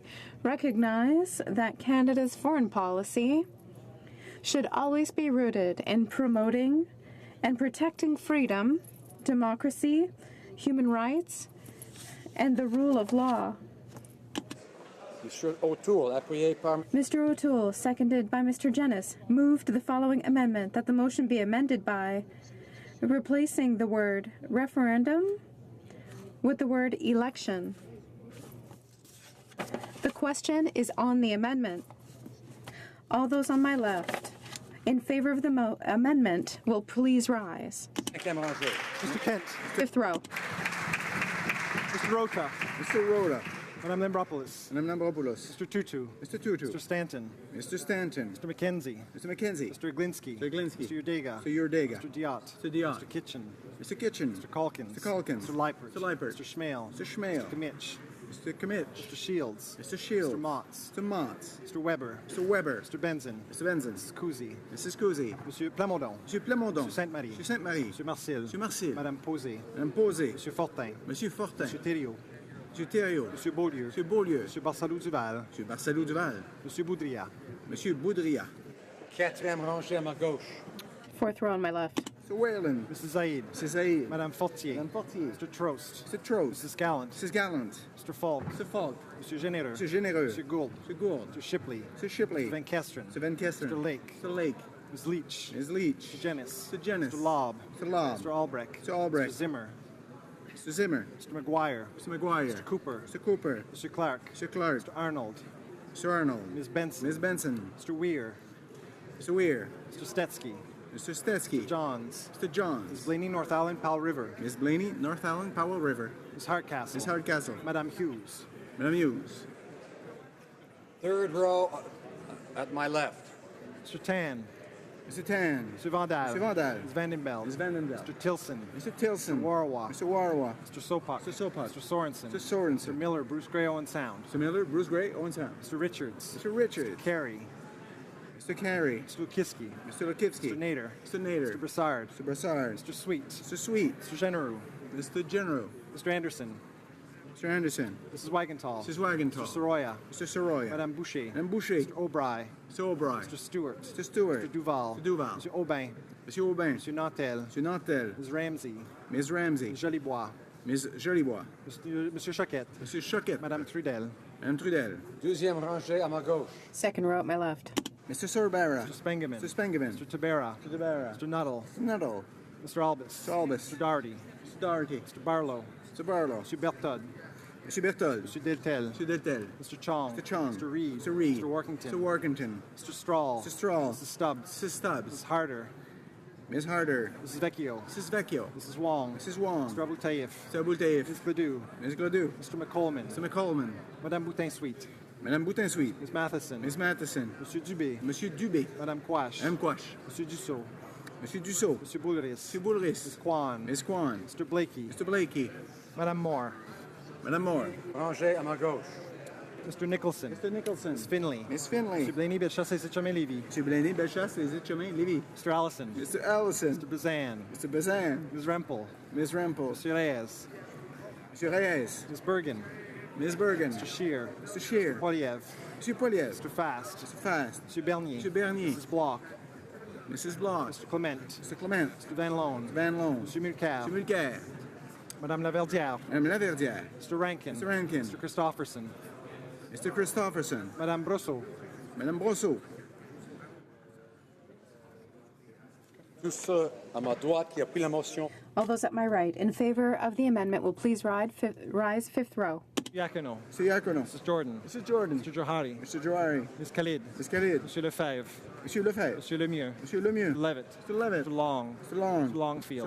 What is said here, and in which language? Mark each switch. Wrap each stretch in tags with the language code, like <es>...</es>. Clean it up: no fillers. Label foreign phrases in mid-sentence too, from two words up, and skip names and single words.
<en>Recognize that Canada's foreign policy should always be rooted in promoting and protecting freedom, democracy, human rights, and the rule of law. Mr.</en> <fr>O'Toole, appuyé par...</fr> <en>Mr. O'Toole, seconded by Mr. Jennis, moved the following amendment that the motion be amended by replacing the word referendum with the word election. The question is on the amendment. All those on my left in favor of the amendment will please rise. Mr. Kent. Fifth row. Mr. Rota. Mr. Rhoda. Madame Lambropoulos. Madame Lambropoulos. Mr. Tutu. Mr. Tutu. Mr. Stanton. Mr. Stanton. Mr. McKenzie. Mr. McKenzie. Mr. Glinsky. Mr. Glinsky. Mr. Urdega. Mr. Urdega. Mr. Diot. Mr. Diot. Mr. Kitchen. Mr. Kitchen. Mr. Calkins. Mr. Calkins. Mr. Leipert. Mr. Leipert. Mr. Schmale. Mr. Schmale. Mr. Kimmich. Mr. Kimmich. Mr. Shields. Mr. Shields. Mr. Motz. Mr. Motz. Mr. Weber. Mr. Weber. Mr. Benzin. Mr. Benzin. Mrs. Cousy. Mrs. Cousy. Monsieur Plamondon. Monsieur Plamondon. Monsieur Sainte-Marie. Monsieur Sainte-Marie. Monsieur Marcel. Monsieur Marcel. Madame Posé. Madame Posé. Monsieur Fortin. Monsieur Fortin. Monsieur Thériault. Monsieur Thériault. Monsieur Beaulieu. Monsieur Beaulieu. Monsieur Barsalou Duval. Monsieur Barsalou Duval. Monsieur Boudria. Monsieur Boudria.</en> <fr>Quatrième rangée à ma gauche.</fr> <en>Fourth row on my left. Mr. Whalen. Mrs. Zaid. Mrs. Zaid. Madame Fortier. Madame Fortier. Mr. Trost. Mr. Trost. Mrs. Gallant. Mrs. Gallant. Mr. Falk. Mr. Falk. Monsieur Généreux. Monsieur Généreux. Monsieur Gould. Monsieur Gould. Mr. Shipley. Mr. Shipley. Mr. Van Kesteren. Mr. Van Kesteren. Mr. Lake. Mr. Lake. Ms. Leach. Ms. Leach. Mr. Jennis. Mr. Jennis. Mr. Lobb. Mr. Lobb. Mr. Albrecht. Mr. Albrecht. Mr. Zimmer. Mr. Zimmer. Mr. McGuire. Mr. McGuire. Mr. Cooper. Mr. Cooper. Mr. Clark. Mr. Clark. Mr. Arnold. Mr. Arnold. Ms. Benson. Ms. Benson. Mr. Weir. Mr. Weir. Mr. Stetsky. Mr. Stetsky. Johns. Mr. Johns. Ms. Blaney, North Island, Powell River. Ms. Blaney, North Island, Powell River. Ms. Hardcastle. Ms. Hardcastle. Madame Hughes. Madame Hughes. Third row at my left. Mr. Tan. Mr. Tan. Mr. Vandal. Mr. Vandal. Ms. Vandenbeld. Ms. Vandenbeld. Mr. Tilson. Mr. Tilson. Mr. Warwa. Mr. Warwa. Mr. Sopak. Mr. Sopak. Mr. Sorensen. Mr. Sorensen. Mr. Miller, Bruce Gray, Owen Sound. Mr. Miller, Bruce Gray, Owen Sound. Mr. Richards. Mr. Richards. Mr. Carey. Mr. Carey. Mr. Lukiski. Mr. Lukivsky. Mr. Nader. Mr. Nader. Mr. Brassard. Mr. Brassard. Mr. Sweet. Mr. Sweet. Mr. Genereux. Mr. General. Mr. Anderson. Mr. Anderson. Mrs. Wagenthal. Mrs. Wagenthal. Mr. Soroya. Mr. Soroya. Madame Boucher. Madame Boucher. Mr. O'Bry. Mr. O'Brien. Mr. Stewart. Mr. Stewart. Mr. Duval. Mr. Duval. Mr. Aubin. Monsieur Aubin. Mr. Nantel. Monsieur Nantel. Ms. Ramsey. Ms. Ramsey. Ms. Jolibois. Ms. Jolibois. Monsieur Choquette. Monsieur Choquette. Madame Trudel. Madame Trudel.</en> <fr>Deuxième rangée à ma gauche.</fr> <en>Second row at my left. Mr. Sorbara. Mr. Spengeman. Mr. Spengeman. Mr. Tabera. Mr. Tabera. Mr. Nuttall. Mr. Nuttall. Mr. Albus. Mr. Albus. Mr. Doherty. Mr. Doherty. Mr. Barlow. Mr. Barlow. Mr. Bertod. Mr. Berthold. Mr. Deltel. Mr. Deltel. Mr. Chong. Mr. Chong. Mr. Reed. Mr. Reed. Mr. Workington. Mr. Workington. Mr. Strahl. Mr. Strahl. Mrs. Stubbs. Mrs. Stubbs. Mrs. Harder. Ms. Harder. Mrs. Vecchio. Mrs. Vecchio. Mrs. Wong. Mrs. Wong. Mr. Abultayev. Mr. Abultayev. Ms. Gledoux. Ms. Gledoux. Mr. McColeman. Mr. McColeman. Madame Boutin-Sweet. Madame Boutin-Sweet. Ms. Matheson. Ms. Matheson. Monsieur Dubé. Monsieur Dubé. Madame Quash. Madame Quash. Monsieur Dussault. Monsieur Dussault. Monsieur Boulris. Monsieur Boulris. Ms. Kwan. Ms. Kwan. Mr. Blakey. Mr. Blakey. Madame Moore. Madame Moore.</en> <fr>Rangée à ma gauche.</fr> <en>Mr. Nicholson. Mr. Nicholson. Ms. Finley. Miss Finley. Mr. Blaney, Bellechasse, et Lévy. Monsieur Blaney, Bellechasse, les Etchemins, Lévis. Mr. Allison. Mr. Allison. Mr. Bazan. Mr. Bazan. Ms. Rempel. Ms. Rempel. Mr. Reyes. Monsieur Reyes. Ms. Bergen. Ms. Bergen. Mr. Shear. Mr. Shear. Poliev. Monsieur Poliev. Mr. Fast. Mr. Fast. Mr. Bernier. Monsieur Bernier. Mrs. Block. Mrs. Block. Mr. Clement. Mr. Clement. Mr. Van Loan. Van Loan. Mr. Mulcair. Monsieur Mulcair. Madame Laverdière. Madame Laverdière. Mr. Rankin. Mr. Rankin. Mr. Christopherson. Mr. Christopherson. Madame Brosseau. Madame Brosseau.</en> <fr>Tous ceux à ma droite qui a pris la motion.</fr> <en>All those at my right in favor of the amendment will please rise fifth row. Iacono. Mr. Iacono. Mrs. Jordan. Mr. Jordan. Mr. Johari. Mr. Johari. Ms. Khalid. Ms. Khalid. Monsieur Lefebvre. Monsieur Lefebvre. Monsieur Lemieux. Monsieur Lemieux. Mr. Levitt. Mr. Levitt. Mr. Long. Mr. Long. Mr. Longfield.</en>